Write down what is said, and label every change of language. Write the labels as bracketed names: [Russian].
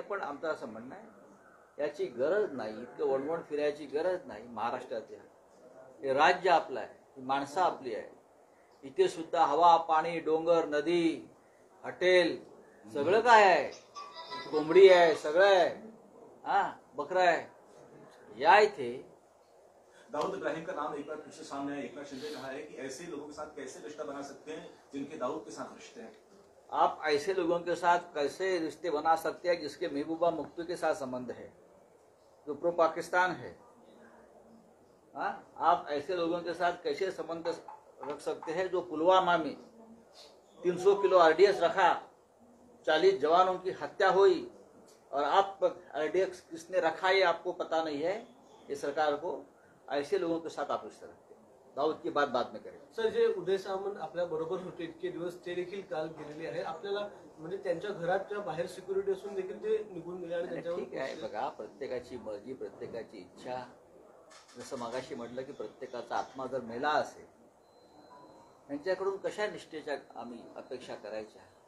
[Marathi] पण आमचं असं म्हणणं आहे याची गरज नाही, इतकं वणवण फिरायची गरज नाही. महाराष्ट्रातल्या हे राज्य आपलं आहे, ही माणसं आपली आहे. इथे सुद्धा हवा, पाणी, डोंगर, नदी, हॉटेल सगळं काय आहे, कोंबडी आहे, सगळं आहे, बकरा आहे. या इथे [Hindi] दाऊद इब्राहिम का नाम एक बार फिर से सामने आया. एकनाथ शिंदे ने कहा है कि ऐसे लोगों के साथ कैसे रिश्ता बना सकते हैं जिनके दाऊद के साथ रिश्ते हैं. आप ऐसे लोगों के साथ कैसे रिश्ते बना सकते हैं जिसके महबूबा मुफ्ती के साथ संबंध है, जो प्रो पाकिस्तान है. आप ऐसे लोगों के साथ कैसे संबंध रख सकते हैं जो पुलवामा में 300 किलो आरडीएक्स रखा, 40 जवानों की हत्या हुई, और आप आरडीएक्स किसने रखा ये आपको पता नहीं है. ये सरकार को ऐसे लोगों के साथ आप रिश्ता रखते हैं. दाऊद की बात बाद में करें. [Marathi] सर, जे उदय सामंत आपल्या बरोबर होते इतके दिवस, ते देखील काल गेलेले आहे. आपल्याला म्हणजे त्यांच्या घराच्या बाहेर सिक्युरिटी असून देखील ते निघून गेले आणि त्यांच्यावर ठीक आहे. बघा, प्रत्येकाची मर्जी, प्रत्येकाची इच्छा. जसं मागाशी म्हटलं की प्रत्येकाचा आत्मा जर मेला असेल, त्यांच्याकडून कशा निष्ठेच्या आम्ही अपेक्षा करायच्या.